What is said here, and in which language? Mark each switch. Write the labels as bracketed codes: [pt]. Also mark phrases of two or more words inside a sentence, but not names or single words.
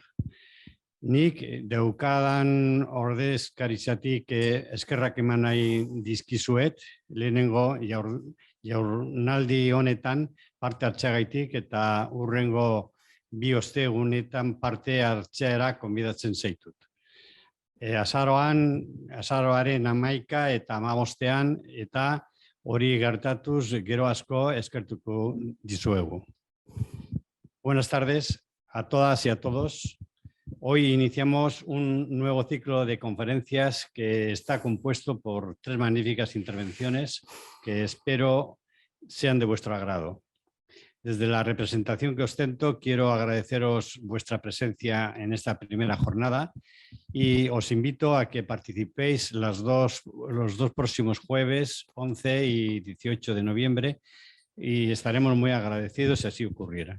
[eu] Nik daukadan ordezkaritzatik eskerrak eman nahi dizkizuet, lehenengo jaurnaldi honetan parte hartzeagaitik eta hurrengo bi ostegunetan parte hartzera gonbidatzen zaitut. Azaroaren 11 eta 15 eta hori gertatuz gero asko eskertuko dizuegu. [es] Buenas tardes a todas y a todos. Hoy iniciamos un nuevo ciclo de conferencias que está compuesto por 3 magníficas intervenciones que espero sean de vuestro agrado. Desde la representación que ostento, quiero agradeceros vuestra presencia en esta primera jornada y os invito a que participéis los dos próximos jueves, 11 y 18 de noviembre, y estaremos muy agradecidos si así ocurriera.